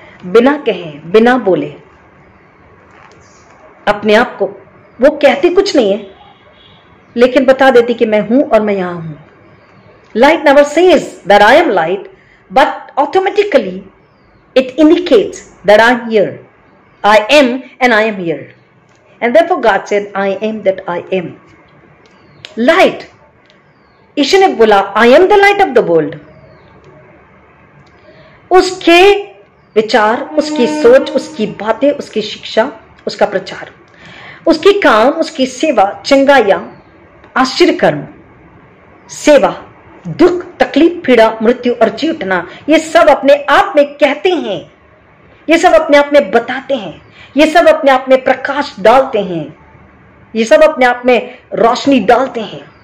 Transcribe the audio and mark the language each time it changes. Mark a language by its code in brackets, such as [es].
[hi] बिना कहे, बिना बोले, अपने आप को, वो कहती कुछ नहीं है लेकिन बता देती कि मैं हूं और मैं यहां हूं. [en] Light never says that I am light, but automatically it indicates that I am here. I am and I am here. And therefore God said, I am that I am. Light. [hi] ईश्वर ने बोला, [en] I am the light of the world. [hi] उसके विचार, उसकी सोच, उसकी बातें, उसकी शिक्षा, उसका प्रचार, उसकी काम, उसकी सेवा, चंगाइयां, आश्चर्य कर्म, सेवा, दुख, तकलीफ, पीड़ा, मृत्यु और जी उठना, ये सब अपने आप में कहते हैं, ये सब अपने आप में बताते हैं, ये सब अपने आप में प्रकाश डालते हैं, ये सब अपने आप में रोशनी डालते हैं.